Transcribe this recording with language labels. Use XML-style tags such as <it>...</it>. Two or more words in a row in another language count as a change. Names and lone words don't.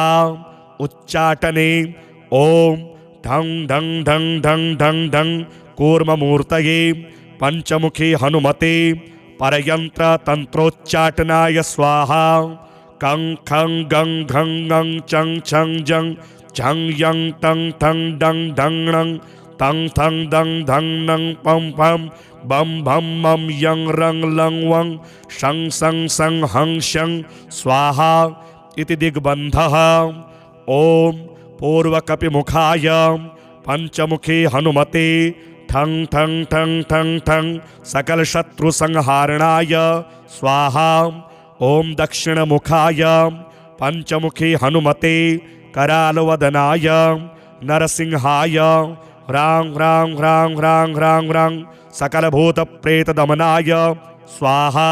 <sa>उच्चाटने ॐ ढं ढं ढं ढं ढं ढं कूर्ममूर्तये पंचमुखी हनुमते परयंत्र तंत्रोच्चाटनाय स्वाहा। कं खं गं घं ङं चं छं जं झं यं तं ठं डं ढं णं तं थं दं धं नं पं पं बं भं मं यं रं लं वं शं सं सं हं शं स्वाहा इति दिग्बन्धः। ॐ पूर्वकपिमुखाय पंचमुखी हनुमते ठं ठं ठं ठं ठं सकलशत्रुसंहारणाय स्वाहा। ॐ दक्षिणमुखाय पंचमुखी हनुमते करालवदनाय नरसिंहाय ह्रां ह्रां ह्रां ह्रां ह्रां ह्रां सकलभूतप्रेतदमनाय स्वाहा।</sa>